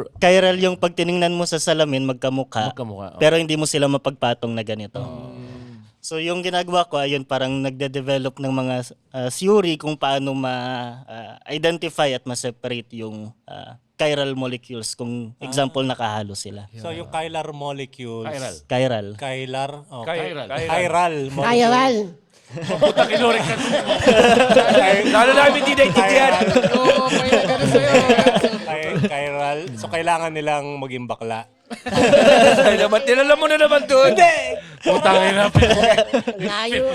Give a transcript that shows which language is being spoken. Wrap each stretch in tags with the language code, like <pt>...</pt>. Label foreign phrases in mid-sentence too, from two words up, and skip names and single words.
<tl>chiral yung pag tiningnan mo sa salamin magkamukha. magkamukha. Pero hindi mo sila mapagpatong na ganito. So yung ginagawa ko ayun parang nagde-develop ng mga theory kung paano ma-identify at ma-separate yung</tl> <en>chiral molecules</en> <tl>kung example nakahalo sila.</tl> <en>So yung chiral molecules.</en> <tl>Chiral. Chiral. Oh, Chiral.</tl> <en>chiral molecules.</en> <tl>Ayawan. Puta kinurik ka. Lalo namin hindi naintindihan. Oo, may nagano sa'yo. Chiral. So kailangan nilang maging bakla. Ay naman, tinala mo na naman doon. Putang ina. Layo.</tl>